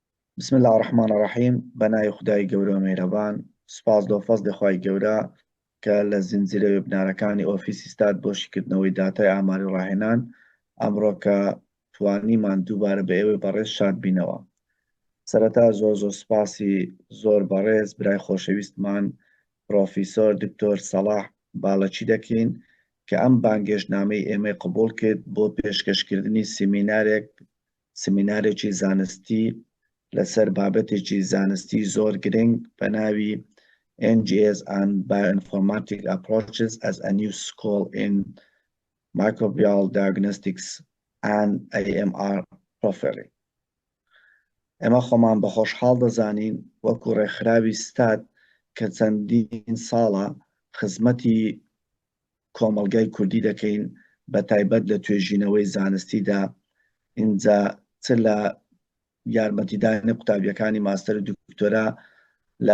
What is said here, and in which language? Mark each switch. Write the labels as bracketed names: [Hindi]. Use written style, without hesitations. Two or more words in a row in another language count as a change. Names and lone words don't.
[Arabic] بسم الله الرحمن الرحیم [Central Kurdish] بەناوی خودای گەورە و میهرەبان. سوپاس دۆفەز دەخوای گەورە کە لە زنجیرە وێبینارەکانی ئۆفیسی ستات بۆ شیکردنەوەی داتای ئاماری ڕاهێنان ئەمڕۆ کە توانیمان دووبارە بە ئێوەی بەڕێز شاد بینەوە. سەرەتا زۆر سوپاسی زۆر بەڕێز برای خۆشەویستمان پرۆفیسۆر دکتۆر سەلاح بالەکی دەکەین کە ئەم بانگێژنامەی ئێمەی قبوڵ کرد بۆ پێشکەشکردنی سیمینارێکی زانستی لەسەر بابەتێکی زانستی زۆر گرنگ بە ناوی [English] NGS and Bioinformatic Approaches as a New School in Microbial Diagnostics and AMR Profiling. [Central Kurdish] ئێمە خۆمان بە خۆشحاڵ دەزانین وەکو ڕێکخراوی ستات کە چەندین ساڵە خزمەتی کۆمەڵگای کوردی دەکەین بە تایبەت لە توێژینەوەی زانستیدا ئینجا چ لە یارمەتیدانی قوتابیەکانی ماستەر و دکتۆرا لە